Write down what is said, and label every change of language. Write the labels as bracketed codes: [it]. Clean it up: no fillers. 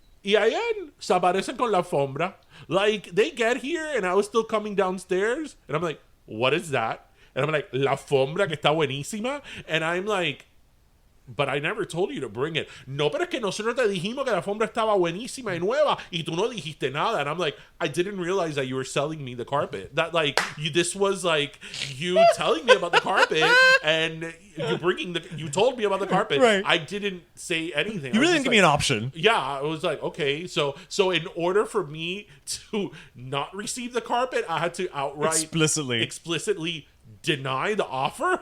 [es] Y ayer se aparecen con la alfombra. [en] Like, they get here, and I was still coming downstairs, and I'm like, what is that? And I'm like, [es] la alfombra que está buenísima. [en] And I'm like, but I never told you to bring it. [es] No, pero es que nosotros te dijimos que la alfombra estaba buenísima y nueva y tú no dijiste nada. [en] And I'm like, I didn't realize that you were selling me the carpet. That this was like you telling me about the carpet and you told me about the carpet. Right. I didn't say anything. You really didn't give me an option. Yeah, I was like, okay. So in order for me to not receive the carpet, I had to outright explicitly deny the offer.